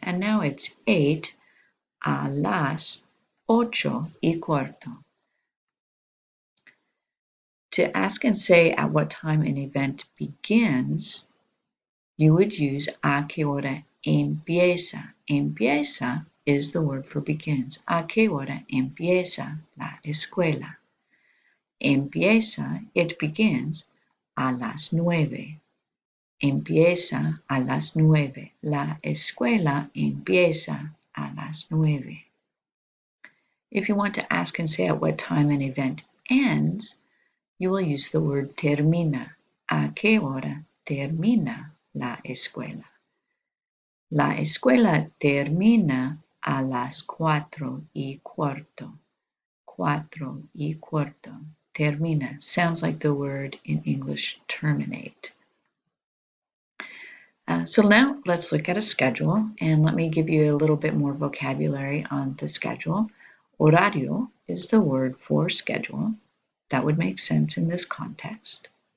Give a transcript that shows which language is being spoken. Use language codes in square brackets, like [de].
[en] And now it's 8 [es] a las 8:15. [en] To ask and say at what time an event begins, you would use [es] a qué hora empieza. [en] Empieza is the word for begins. [es] A qué hora empieza la escuela. Empieza, [en] it begins, [es] a las 9. Empieza a las 9. La escuela empieza a las 9. [en] If you want to ask and say at what time an event ends, you will use the word termina. [es] ¿A qué hora termina la escuela? La escuela termina a las 4:15. 4:15. [en] Termina sounds like the word in English terminate. So now let's look at a schedule, and let me give you a little bit more vocabulary on the schedule. Horario is the word for schedule. That would make sense in this context.